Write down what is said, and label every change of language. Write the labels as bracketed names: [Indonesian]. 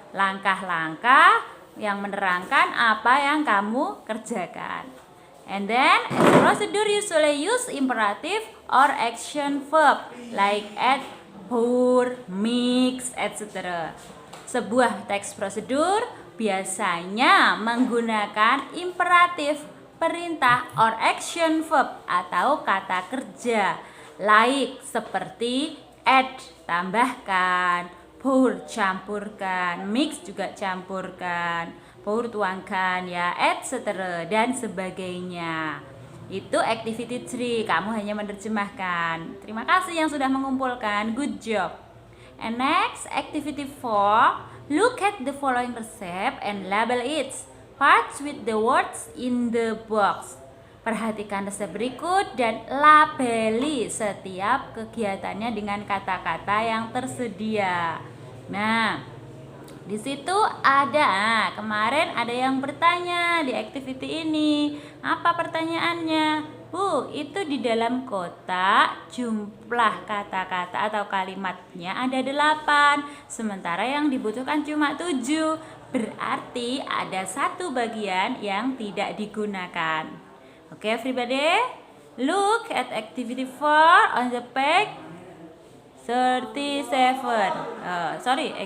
[Indonesian] Langkah-langkah yang menerangkan apa yang kamu kerjakan. [English] And then, as procedure usually use imperative or action verb like add, pour, mix, etc. [Indonesian] Sebuah teks prosedur biasanya menggunakan imperatif, perintah [English] or action verb [Indonesian] atau kata kerja [English] like [Indonesian] seperti add, tambahkan, pour, campurkan, mix juga campurkan, pour, tuangkan ya, etc. dan sebagainya. Itu activity 3, kamu hanya menerjemahkan. Terima kasih yang sudah mengumpulkan, [English] good job. And next, activity 4, look at the following recipe and label it. Parts with the words in the box. [Indonesian] Perhatikan resep berikut dan labeli setiap kegiatannya dengan kata-kata yang tersedia. Nah, di situ ada, kemarin ada yang bertanya di activity ini. Apa pertanyaannya? Bu, itu di dalam kotak jumlah kata-kata atau kalimatnya ada 8, sementara yang dibutuhkan cuma 7. Berarti ada satu bagian yang tidak digunakan. [English] Oke, everybody, look at activity 4 on the page 37.